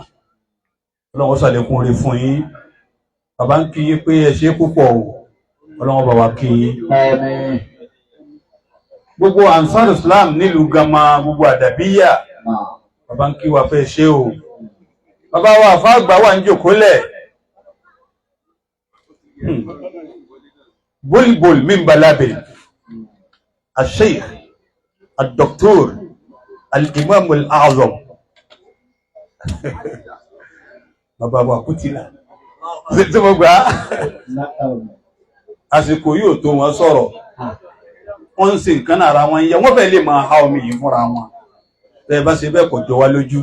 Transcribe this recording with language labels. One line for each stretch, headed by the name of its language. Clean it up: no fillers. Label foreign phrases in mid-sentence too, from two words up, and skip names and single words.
Yoruba: Ọlọ́run ṣàlékún oore fún yín. Bàbá ń kí yín pé ẹ ṣé púpọ̀ o. Ọlọ́run bá wa kí yín. Àmín. Gbogbo Ansar Islam nílùú Gama, gbogbo Àdàbíyà. Bàbá ń kí wa pé ẹ ṣé o. Bàbá wa àfáàgbà wà ń jòkólẹ̀.
Arabic: بلبل من بلابل. الشيخ، الدكتور، الإمام الأعظم.
Yoruba: Bàbá wa Kútìlà. Tí mo gbà àsìkò yóò tó wọn sọ̀rọ̀. Wọ́n ń ṣe nǹkan ara wọn yẹ, wọ́n fẹ́ lè máa ha omi yìí fúnra wọn. Bẹ́ẹ̀ bá ṣe bẹ́ẹ̀ kò jọ wá lójú.